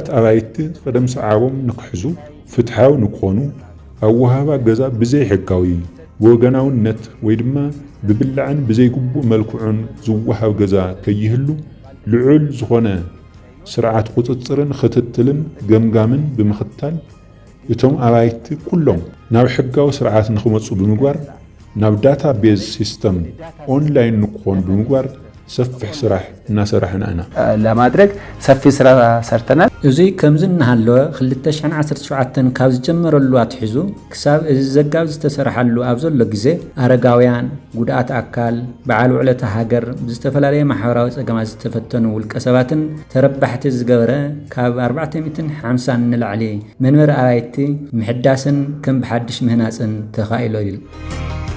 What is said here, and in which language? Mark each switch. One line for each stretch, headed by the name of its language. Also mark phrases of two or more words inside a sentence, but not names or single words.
Tigrinya: ኣባይቲ ቀደም ሰዓቦም ንክሕዙ ፍትሓዊ ንክኾኑ ኣወሃባ ገዛ ብዘይ ሕጋዊ ወገናውነት ወይ ድማ ብብላዕን ብዘይግቡእ መልክዑን ዝወሃብ ገዛ ከይህሉ ልዑል ዝኾነ ስርዓት ቁጥጥርን ክትትልን ገምጋምን ብምኽታል እቶም ኣባይቲ ኩሎም ናብ ሕጋዊ ስርዓት ንኽመፁ ብምግባር ናብ
English: data base system online
Tigrinya: ንክኾኑ ብምግባር ሰፊሕ ስራሕ እናሰራሕና ኢና
Amharic: ለማድረግ ሰፊ ስራ ሰርተናል
Tigrinya: እዙይ ከምዝ እናሃለወ 2017 ካብ ዝጀመረሉ አትሒዙ ክሳብ እዚ ዘጋብ ዝተሰርሐሉ ኣብ ዘሎ ግዜ አረጋውያን ጉድኣት ኣካል በዓል ውዕለተ ሃገር ብዝተፈላለየ ማሕበራዊ ፀገማት ዝተፈተኑ ውልቀ ሰባትን ተረባሕቲ ዝገበረ ካብ 450 ንላዕሊ መንበሪ ኣባይቲ ምሕዳስን ከም ብሓድሽ ምህናፅን ተኻኢሉ እዩ